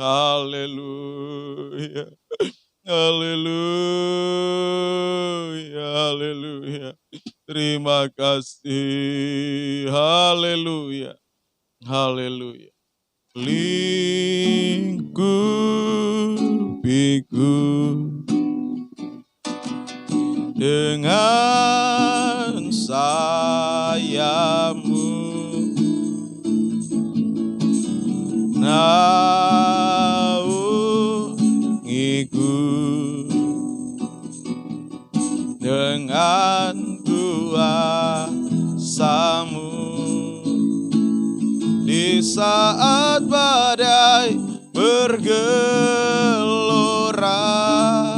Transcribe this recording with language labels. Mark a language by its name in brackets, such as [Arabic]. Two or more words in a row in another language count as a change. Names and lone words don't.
[Indonesian] Haleluya. Haleluya. Haleluya. Terima kasih. Haleluya. Haleluya. Lingkupiku dengan sayapmu, naungiku dengan kuasa-Mu di saat badai bergelora.